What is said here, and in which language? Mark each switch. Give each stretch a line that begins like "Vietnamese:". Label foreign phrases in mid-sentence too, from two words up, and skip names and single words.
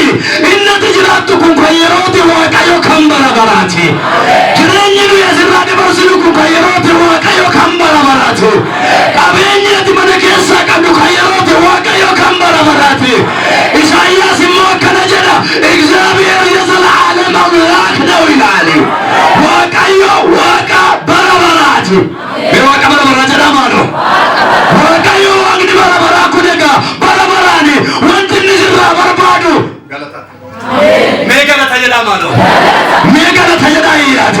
Oromo: Inni ati jiraattu kun kan yerooti waaqayyo kan bara baraati. Jireenyi nuyi asirraa dabarsinu kun kan yerooti waaqayyo kan bara baraati. Qabeenyi ati mana keessaa qabdu kan yerooti waaqayyo kan bara baraati. Isaayyaas immoo akkana jedha
Amharic: እግዚአብሔር የዘላለም አምላክ ነው ይላል።
Oromo: waaqayyo waaqa bara baraati. waaqa bara baraa jedhama ነው waaqayyo waaqni bara baraa kun egaa bara baraani wanti inni sirraa barbaadu galata. Mee galata jedhama ነው mee galata jedhaayaati.